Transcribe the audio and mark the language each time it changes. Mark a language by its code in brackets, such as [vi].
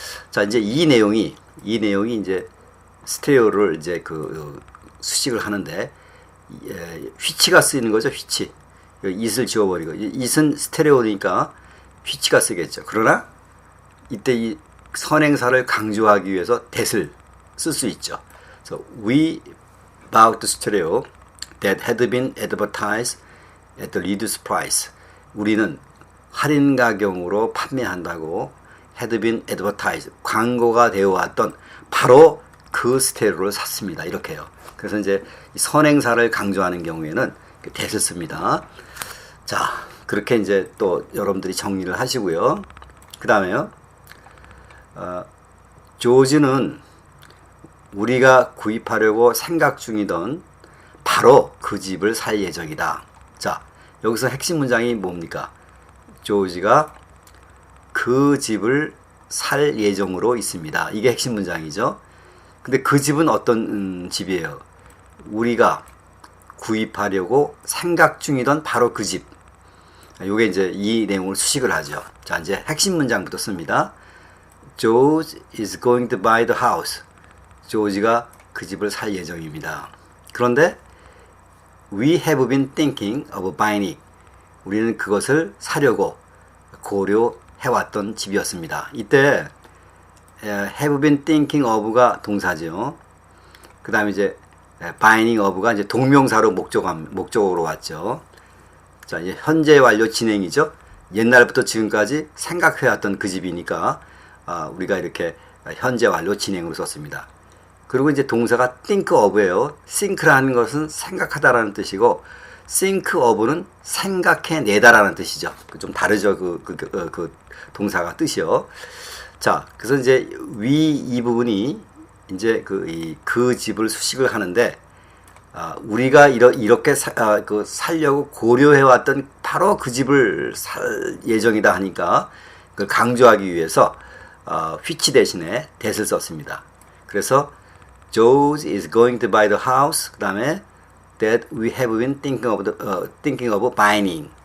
[ko] 자, 이제 이 내용이 이제 스테레오를 이제 수식을 하는데, which가 쓰이는 거죠. which. it을 지워버리고, it은 스테레오니까 which가 쓰겠죠. 그러나 이때 이 선행사를 강조하기 위해서 that을 쓸 수 있죠. [en] So we bought the stereo that had been advertised at the reduced price. [ko] 우리는 할인 가격으로 판매한다고 [en] had been advertised. [ko] 광고가 되어 왔던 바로 그 스테레오를 샀습니다. 이렇게요. 그래서 이제 선행사를 강조하는 경우에는 that을 씁니다. 자, 그렇게 이제 또 여러분들이 정리를 하시고요. 그 다음에요. 조지는 우리가 구입하려고 생각 중이던 바로 그 집을 살 예정이다. 자, 여기서 핵심 문장이 뭡니까? 조지가 그 집을 살 예정으로 있습니다. 이게 핵심 문장이죠. 근데 그 집은 어떤 집이에요? 우리가 구입하려고 생각 중이던 바로 그 집. 요게 이제 이 내용을 수식을 하죠. 자, 이제 핵심 문장부터 씁니다. [en] George is going to buy the house. [ko] 조지가 그 집을 살 예정입니다. 그런데 [en] we have been thinking of buying it. [ko] 우리는 그것을 사려고 고려해왔던 집이었습니다. 이때 [en] have been thinking of [ko] 가 동사죠. 그 다음에 이제 buying of가 이제 동명사로 목적어로 왔죠. 자, 이제 현재 완료 진행이죠. 옛날부터 지금까지 생각해왔던 그 집이니까 우리가 이렇게 현재 완료 진행으로 썼습니다. 그리고 이제 동사가 think of예요. think라는 것은 생각하다라는 뜻이고 think of는 생각해내다라는 뜻이죠. 좀 다르죠. 그 동사가 뜻이요. 자, 그래서 이제 이 부분이 이제 그 집을 수식을 하는데 우리가 이렇게 살려고 고려해왔던 바로 그 집을 살 예정이다 하니까 그걸 강조하기 위해서 which 대신에 that을 썼습니다. 그래서 [en] George is going to buy the house. [ko] 그 다음에 [en] that we have been thinking of buying.